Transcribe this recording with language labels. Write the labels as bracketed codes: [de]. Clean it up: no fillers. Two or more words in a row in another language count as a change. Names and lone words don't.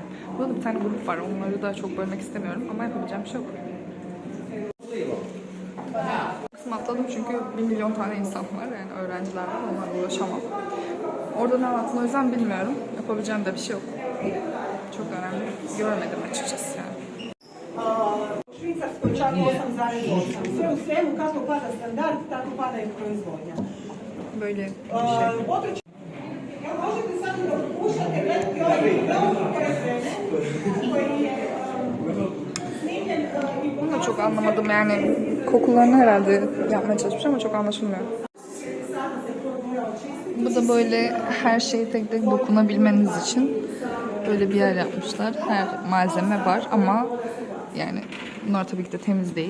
[tr] Burada bir tane grup var. Onları da çok bölmek istemiyorum ama yapabileceğim bir şey yok. Kısmı atladım çünkü 1 milyon tane insan var. Yani öğrenciler var. Onlarla uğraşamam. Orada ne anlattığını o yüzden bilmiyorum. Yapabileceğim de bir şey yok. Çok önemli. Görmedim açıkçası yani. [bs] Švicarskoj čak 8,8. Sve u svemu, kako pada standard, tako pada i proizvodnja. [tr] Böyle bir şey. [bs] Područje... Evo, možete samo da pokušate gledati ovaj video koji je snimljen i [tr] Bunu da çok anlamadım yani. Kokularını herhalde yapmaya çalışmış ama çok anlaşılmıyor. Bu da böyle her şeyi tek tek dokunabilmeniz için böyle bir yer yapmışlar. Her malzeme var ama yani bunlar tabii ki de temiz değil.